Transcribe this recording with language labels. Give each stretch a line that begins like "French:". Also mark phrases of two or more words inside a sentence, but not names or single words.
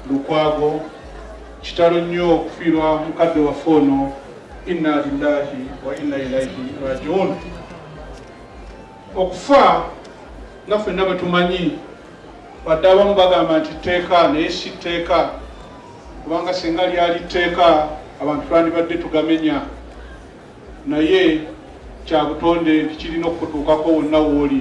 Ganda: lukwago kitalo nnyo okufiirwa mukadde waffe ono.
Arabic: Inna lillahi wa inna ilaihi rajiun.
Ganda: Okufa nga ffenna bwe tumanyi, wadde abamu bagamba nti tteeka, naye si tteeka, kubanga singa lyali tteeka abantu twandibadde tugamenya, naye kya butonde tikirina okutuukako wonna wooli.